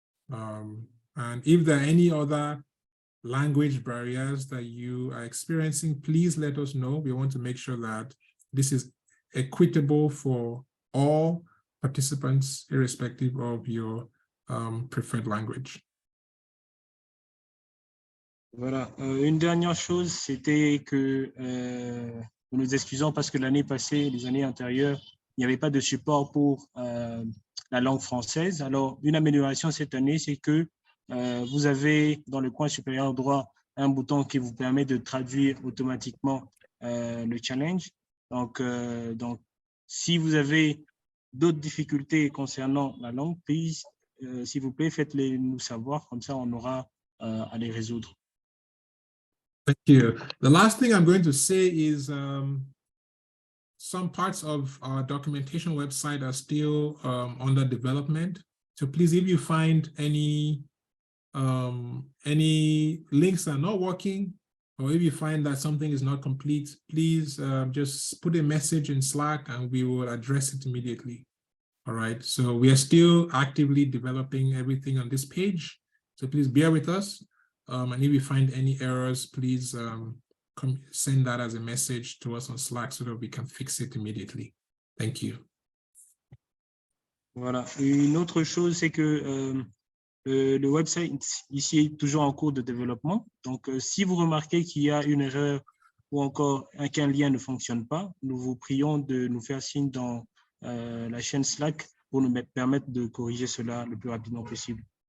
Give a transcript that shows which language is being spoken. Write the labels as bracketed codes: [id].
[en] And if there are any other language barriers that you are experiencing, please let us know. We want to make sure that this is equitable for all participants, irrespective of your preferred language. [fr] Voilà. Une dernière chose, c'était que nous nous excusons parce que l'année passée, les années antérieures, il n'y avait pas de support pour la langue française. Alors, une amélioration cette année, c'est que vous avez dans le coin supérieur droit un bouton qui vous permet de traduire automatiquement le challenge. Donc, si vous avez d'autres difficultés concernant la langue, s'il vous plaît, faites-les nous savoir, comme ça on aura à les résoudre. [en] Thank you. The last thing I'm going to say is some parts of our documentation website are still under development. So please, if you find any links that are not working, or if you find that something is not complete, please just put a message in Slack and we will address it immediately. All right, so we are still actively developing everything on this page. So please bear with us. And if you find any errors, please send that as a message to us on Slack so that we can fix it immediately. Thank you. [fr] Voilà. Une autre chose, c'est que le website ici est toujours en cours de développement. Donc, si vous remarquez qu'il y a une erreur ou encore qu'un lien ne fonctionne pas, nous vous prions de nous faire signe dans la chaîne Slack pour nous permettre de corriger cela le plus rapidement possible.